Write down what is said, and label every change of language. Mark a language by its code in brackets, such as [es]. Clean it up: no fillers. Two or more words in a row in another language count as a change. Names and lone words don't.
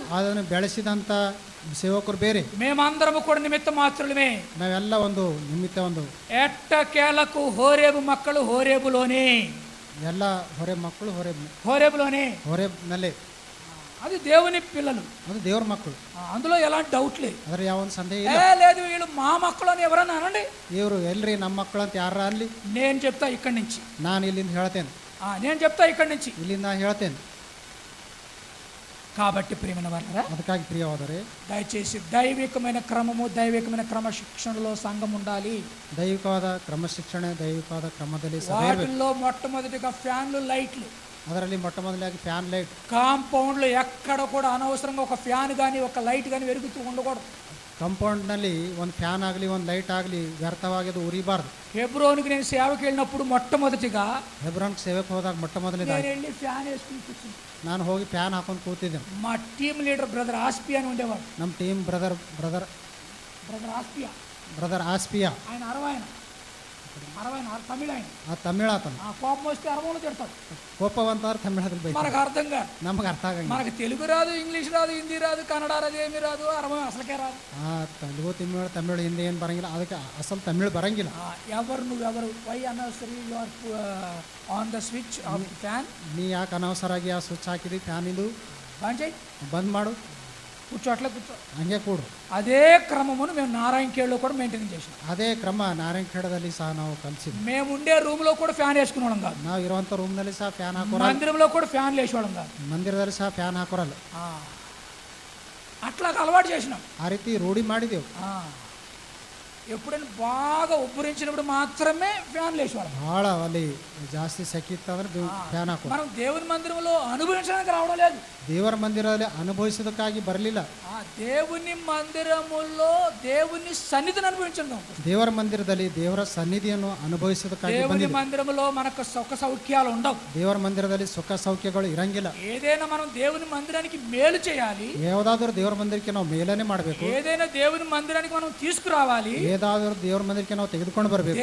[kn] ಅದನ್ನು ಬೆಳೆಸಿದಂತ ಸೇವಕರು ಬೇರೆ. [te] మేమందరము కూడా నిమిత్త మాత్రులమే. [kn] ನಾವೆಲ್ಲ ಒಂದು ನಿಮಿತ್ತ ಒಂದು [te] ఎట్టకేలకు హోరేబు మక్కలు హోరేబులోనే, [kn] ಎಲ್ಲ ಹೊರೆಬ್ ಮಕ್ಕಳು [te] హోరేబులోనే, [kn] ಹೊರೆಬ್ನಲ್ಲೇ. [te] అది దేవుని పిల్లలు, [kn] ಅದು ದೇವ್ರ ಮಕ್ಕಳು, [te] అందులో ఎలాంటి డౌట్ లేదు. [kn] ಅದ್ರ ಯಾವ ಒಂದು ಸಂದೇಹ ಇಲ್ಲ. [te] లేదు వీళ్ళు మా మక్కಳು అని ఎవరన్నా అనండి, [kn] ಇವರು ಎಲ್ರಿ ನಮ್ಮ ಮಕ್ಕಳು ಅಂತ ಯಾರ ಅಲ್ಲಿ, [te] నేను చెప్తా ఇక్కడి నుంచి, [kn] ನಾನು ఇಲ್ಲಿಂದ ಹೇಳ್ತೇನೆ, [te] నేను చెప్తా ఇక్కడి నుంచి. [kn] ಇಲ್ಲಿಂದ ಹೇಳ್ತೇನೆ. [te] కాబట్టి ప్రియమైన వారలారా, [kn] ಅದಕ್ಕಾಗಿ ಪ್ರಿಯವಾದರೆ [te] దయచేసి దైవికమైన క్రమము, దైవికమైన క్రమశిక్షణలో సంఘం ఉండాలి. [kn] ದೈವಿಕವಾದ ಕ್ರಮಶಿಕ್ಷಣೆ, ದೈವಿಕವಾದ ಕ್ರಮದಲ್ಲಿ ಸಭೆ ಇರಬೇಕು. [te] వాటిల్లో మొట్టమొదటిగా ఫ్యాన్లు, లైట్లు. [kn] ಅದರಲ್ಲಿ ಮೊಟ್ಟ ಮೊದಲಾಗಿ ಫ್ಯಾನ್ ಲೈಟ್. [te] కాంపౌండ్లో ఎక్కడ కూడా అనవసరంగా ఒక ఫ్యాన్ కానీ ఒక లైట్ కానీ వెలుగుతూ ఉండకూడదు. [kn] ಕಂಪೌಂಡ್ನಲ್ಲಿ ಒಂದು ಫ್ಯಾನ್ ಆಗಲಿ ಒಂದು ಲೈಟ್ ಆಗಲಿ ವ್ಯರ್ಥವಾಗಿ ಅದು ಉರಿಬಾರ್ದು. [te] హెబ్రోనుకి నేను సేవకి వెళ్ళినప్పుడు మొట్టమొదటిగా [kn] ಹೆಬ್ರೋನ್ಗೆ ಸೇವೆಗೆ ಹೋದಾಗ ಮೊಟ್ಟ ಮೊದಲನೇದಾಗಿ [te] నేను వెళ్ళి ఫ్యాన్ వేసుకుని కూర్చుని, [kn] ನಾನು ಹೋಗಿ ಫ್ಯಾನ್ ಹಾಕೊಂಡು ಕೂತಿದ್ದೇನೆ. [te] మా టీమ్ లీడర్ బ్రదర్ ఆస్పియా అని ఉండేవాడు. [kn] ನಮ್ಮ ಟೀಮ್ ಬ್ರದರ್ ಆಸ್ಪಿಯಾ, [te] ఆయన అరవైన తమిళ, ఆయన [kn] ಆ ತಮಿಳ್ ಆತನು. [te] కోపం వస్తే అరవలో తిడతాడు. [kn] ಕೋಪವಂತಾದ್ರೆ ತಮಿಳದಲ್ಲಿ ಬೈತಾರೆ, [te] మనకు అర్థం కాదు, [kn] ನಮಗೆ ಅರ್ಥ ಆಗಂಗಿಲ್ಲ. [te] మనకు తెలుగు రాదు, ఇంగ్లీష్ రాదు, హిందీ రాదు, కన్నడ రాదు, ఏమీ రాదు, అరవై అసలుకే రాదు. [kn] ತೆಲುಗು ತಮಿಳು ಹಿಂದಿ ಏನು ಬರಂಗಿಲ್ಲ, ಅದಕ್ಕೆ ಅಸಲು ತಮಿಳು ಬರಂಗಿಲ್ಲ. [en] నువ్వెవరు వై అనవసరి you are on the switch of fan, [kn] ನೀ ಯಾಕೆ ಅನವಸರಾಗಿ ಆ ಸ್ವಿಚ್ ಹಾಕಿದಿ, ಫ್ಯಾನ್ ಇದು [te] బంద్ చేయి, [kn] ಬಂದ್ ಮಾಡು, [te] కూర్చో, అట్లా కూర్చో. [kn] ಹಂಗೆ ಕೂಡು. [te] అదే క్రమమును మేము నారాయణఖేడ్లో కూడా మెయింటైన్ చేసాం. [kn] ಅದೇ ಕ್ರಮ ನಾರಾಯಣಖೇಡದಲ್ಲಿ ಸಹ ನಾವು ಕಲಿಸಿದ್ವಿ. [te] మేము ఉండే రూమ్లో కూడా ఫ్యాన్ వేసుకునే వాళ్ళం కాదు, [kn] ನಾವು ಇರುವಂಥ ರೂಮ್ನಲ್ಲಿ ಸಹ ಫ್ಯಾನ್ ಹಾಕೋರಲ್ಲ, [te] మందిరంలో కూడా ఫ్యాన్లు వేసేవాళ్ళం కాదు, [kn] ಮಂದಿರದಲ್ಲಿ ಸಹ ಫ್ಯಾನ್ ಹಾಕೋರಲ್ಲ. [te] అట్లా అలవాటు చేసినాం, [kn] ಆ ರೀತಿ ರೂಢಿ ಮಾಡಿದೆವು. [te] ఎప్పుడైనా బాగా ఉబ్బరించినప్పుడు మాత్రమే ఫ్యాన్ లేచేవాళ్ళం. [kn] ಭಾಳ ಅಲ್ಲಿ ಜಾಸ್ತಿ ಸೆಕೆ ಇತ್ತಂದ್ರೆ ಫ್ಯಾನ್ ಹಾಕೋ. [te] మనం దేవుని మందిరంలో అనుభవించడానికి రావడం లేదు. [kn] ದೇವರ ಮಂದಿರದಲ್ಲಿ ಅನುಭವಿಸೋದಕ್ಕಾಗಿ ಬರಲಿಲ್ಲ. [te] దేవుని మందిరములో దేవుని సన్నిధిని అనుభవించడం. [kn] ದೇವರ ಮಂದಿರದಲ್ಲಿ ದೇವರ ಸನ್ನಿಧಿಯನ್ನು ಅನುಭವಿಸೋದಕ್ಕಾಗಿ [te] దేవుని [kn] ಬಂದಿದೆ. [te] మందిరములో మనకు సుఖ సౌఖ్యాలు ఉండవు. [kn] ದೇವರ ಮಂದಿರದಲ್ಲಿ ಸುಖ ಸೌಖ್ಯಗಳು ಇರಂಗಿಲ್ಲ. [te] ఏదైనా మనం దేవుని మందిరానికి మేలు చేయాలి, [kn] ಯಾವುದಾದ್ರೂ ದೇವರ ಮಂದಿರಕ್ಕೆ ನಾವು ಮೇಲನೆ ಮಾಡಬೇಕು. [te] ఏదైనా దేవుని మందిరానికి మనం తీసుకురావాలి, [kn] ಏದಾದ್ರೂ ದೇವರ ಮಂದಿರಕ್ಕೆ ನಾವು ತೆಗೆದುಕೊಂಡು ಬರಬೇಕು.